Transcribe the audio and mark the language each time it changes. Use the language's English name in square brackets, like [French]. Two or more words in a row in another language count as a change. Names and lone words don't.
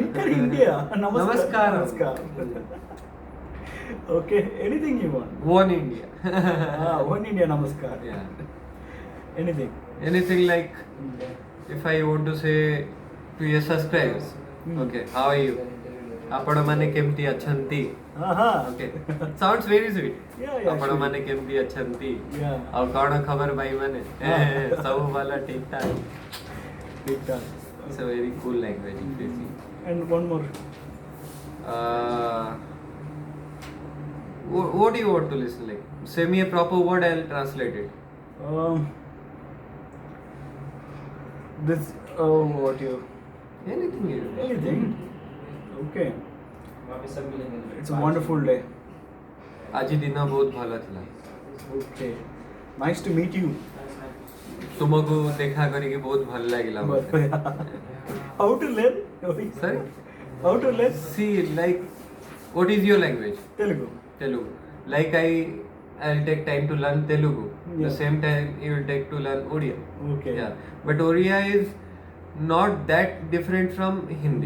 [English] Enter India. Namaskar. Okay, anything you want. One India. One India Namaskar. Yeah. Anything. Anything like if I want to say to your subscribers, okay, how are you? [Odia] ଆପଣ ମାନେ କେମିତି ଅଛନ୍ତି? [English] Okay. Sounds very sweet. Yeah, [Odia] ଆପଣ [English] sure. [Odia] ମାନେ କେମିତି ଅଛନ୍ତି? [English] Yeah. [Odia] ଆଉ କଣ ଖବର ଭାଇ ମାନେ? ସବୁ ଭଲ ଠିକ ଠାକ. [English] Big time. It's a very cool language if you see. And one more. What do you want to listen like? Say me a proper word, I'll translate it. This. What you? Anything you Anything. Okay. It's a wonderful day. [Odia] ଆଜି ଦିନ ବହୁତ ଭଲ ଥିଲା. [English] Okay. Nice to meet you. [Odia] ତୁମକୁ ଦେଖା କରିକି ବହୁତ ଭଲ ଲାଗିଲା ମୋତେ. [English] How to learn? Sorry? How to learn? See, like, what is your language? Telugu. Telugu. Like I'll take time to learn Telugu. The Yeah. same time you will take to learn Odia. Okay. Yeah. But Odia is not that different from Hindi.